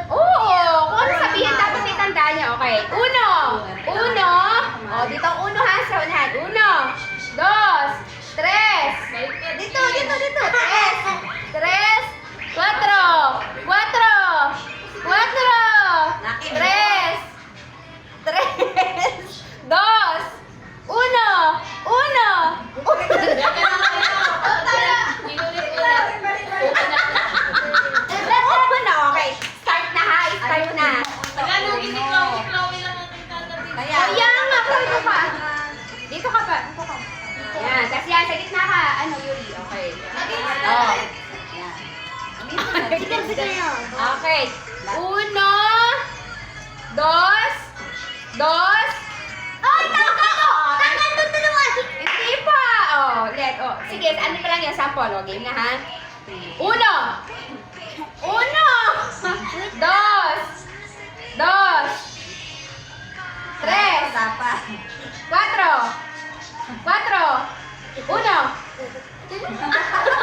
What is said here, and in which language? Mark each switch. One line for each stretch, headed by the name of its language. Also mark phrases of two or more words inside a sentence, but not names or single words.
Filipino: Oo! Kung ano sabihin, dapat itandaan niya. Okay. Uno! Uno! O, dito ang uno ha, sa unahan. Uno! Dos! Tres! Dito! Tres! Tres! Cuatro! Cuatro! Cuatro! Tres! Tres! Dos! Uno! Uno! Uno! Okay. Start na ha. Start na. Kaya nga, dito ka. Dito ka pa. Yan. Tapos yan, sa gitna ka. Ano, Yuri? Okay. Oh. Okay. Uno. Dos. Dos. Ay, tanggal to! Tanggal to dalawa! Hindi pa. Oh, let. Oh. Sige, ano pa lang yan? Sample. Oh, game na ha. Uno. Uno. Dos. Dos. Tres. Cuatro. Cuatro. Uno.